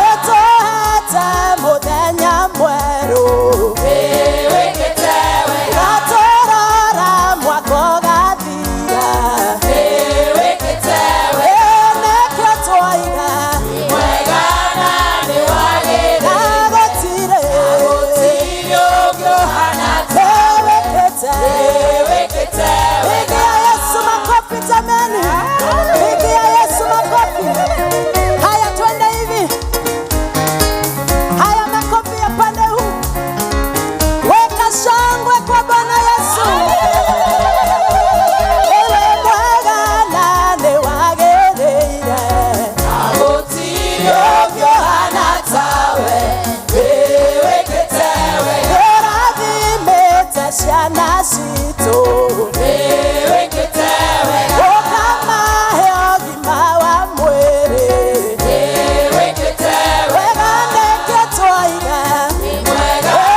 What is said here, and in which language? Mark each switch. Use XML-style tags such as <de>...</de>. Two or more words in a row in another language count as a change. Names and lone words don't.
<ki>nĩtũhete mũthenya mwerũ wikite wega tũrora mwaka ũgathira wikite wega nĩkĩo twoiga mwega na nĩ wagĩrĩire na gũtirĩ ũngĩ ũhana tawe wikite</ki> <sw>pigia Yesu makofi jamani, pigia Yesu makofi. Haya, twende hivi. Haya, makofi ya pande huu. Weka shangwe kwa Bwana Yesu.</sw> <ki>Ewe mwega na nĩ wagĩrĩire na gũtirĩ ũngĩ ũhana tawe wikite wega ũrathimĩte ciana citũ wikite wega ũkamahe ũgima wa mwĩrĩ wikite wega nĩkĩo twoiga mwega</ki>